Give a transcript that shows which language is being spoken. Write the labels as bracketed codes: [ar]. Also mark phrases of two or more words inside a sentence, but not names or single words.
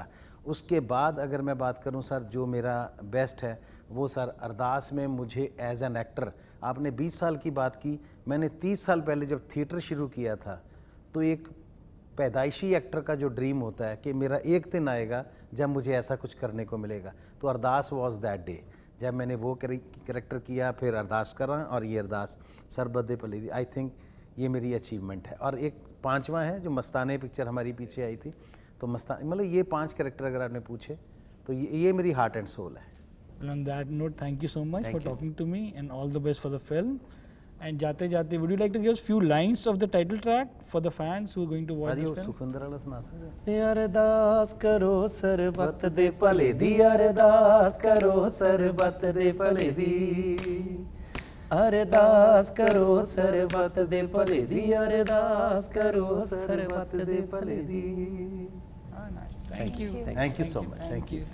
[hi] उसके बाद अगर मैं बात करूं सर, जो मेरा बेस्ट है वो सर अरदास में मुझे [en] as an actor, [hi] आपने 20 साल की बात की, मैंने 30 साल पहले जब थिएटर शुरू किया था, तो एक पैदाइशी एक्टर का जो ड्रीम होता है कि मेरा एक दिन आएगा जब मुझे ऐसा कुछ करने को मिलेगा, तो अरदास [en] was that day [hi] जब मैंने वो कैरेक्टर किया. फिर अरदास करा और ये अरदास सरबद्दे पली थी. [en] I think [hi] ये मेरी अचीवमेंट है. और एक 5वां है जो मस्ताने पिक्चर हमारी पीछे आई थी, तो मस्तान, मतलब ये 5 कैरेक्टर अगर आपने पूछे तो ये मेरी [en] heart and soul [hi] है। [en] Well, on that note, thank you so much Thank for you. talking to me, and all the best for the film. And [hi] जाते जाते, [en] would you like to give us few lines of the title track for the fans who are going to watch भाजी this वो film? [hi] सुखविंदर वाला सुना सकते [pa] ਅਰਦਾਸ ਕਰੋ ਸਰਬੱਤ ਦੇ ਭਲੇ ਦੀ, ਅਰਦਾਸ ਕਰੋ ਸਰਬੱਤ ਦੇ ਭਲੇ ਦੀ, ਅਰਦਾਸ ਕਰੋ ਸਰਬੱਤ ਦੇ ਭਲੇ ਦੀ, ਅਰਦਾਸ ਕਰੋ ਸਰਬੱਤ ਦੇ ਭਲੇ ਦੀ। [en] Ah, nice. Thank you. Thank you so much, thank you.